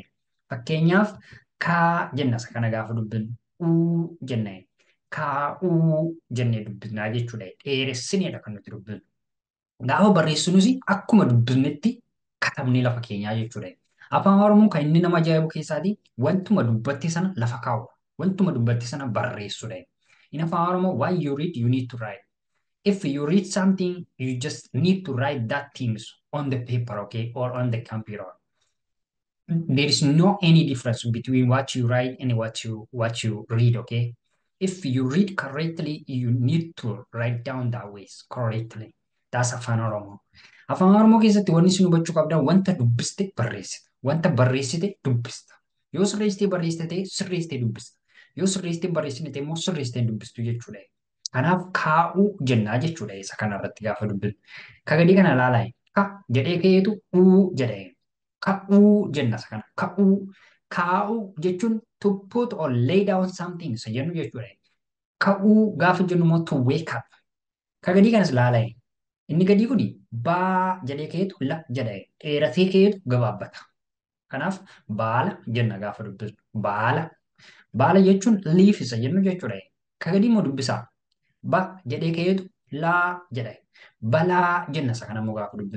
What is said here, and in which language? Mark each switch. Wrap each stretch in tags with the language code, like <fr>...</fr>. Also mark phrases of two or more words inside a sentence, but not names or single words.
<om>Fakkeenyaaf kaa jenna isa kana gaafa dubbisnu uu jenna kaa'uu jennee dubbisnaa jechuudha. Dheeressineedha kan nuti dubbisnu. Gaafa barreessinus akkuma dubbisnetti katabnee lafa keenyaa jechuudha. Afaan Oromoo kan inni nama ajaa'ibu keessaatii wantuma dubbatte sana lafa kaa'u. Wantuma dubbatte sana barreessudha.</om> <en>In Afaan Oromoo, why you read, you need to write. If you read something, you just need to write that things on the paper, okay, or on the computer. There is no any difference between what you write and what you read, okay. If you read correctly, you need to write down that ways correctly. That's Afaan Oromoo.</en> <om>Afaan Oromoo keessatti wanni isin hubachuu qabdan wanta dubbiste barreessita. Wanta barreessite dubbista. Yoo sirreessitee barreessite ta'e sirreessitee dubbista. Yoo sirreessitee barreessite ta'e immoo sirreessitee dubbistu jechuudha. Kanaaf kaa'uu jennaa jechuudha isa kanarratti gaafa dubbisnu. Kagadii kana ilaalaa ka jedhee ka'eetu uu jedhee. Ka'uu jenna isa kana. Ka'uu. Kaa'uu jechuun</om> <en>to put or lay down something</en> <om>isa jennu jechuudha. Ka'uu gaafa jennu immoo</om> <en>to wake up.</en> <om>Kagadii kanas ilaalaa. Inni gadii kuni baa jedhee ka'eetu la jedhee dheeratee ka'eetu gabaabbata. Kanaaf baala jenna gaafa dubbisnu. Baala. Baala jechuun liif isa jennu jechuudha. Kagadii immoo dubbisaa. Ba jedhee ka'eetu laa jedhee. Balaa jenna isa kana immoo gaafa dubbisnu.</om>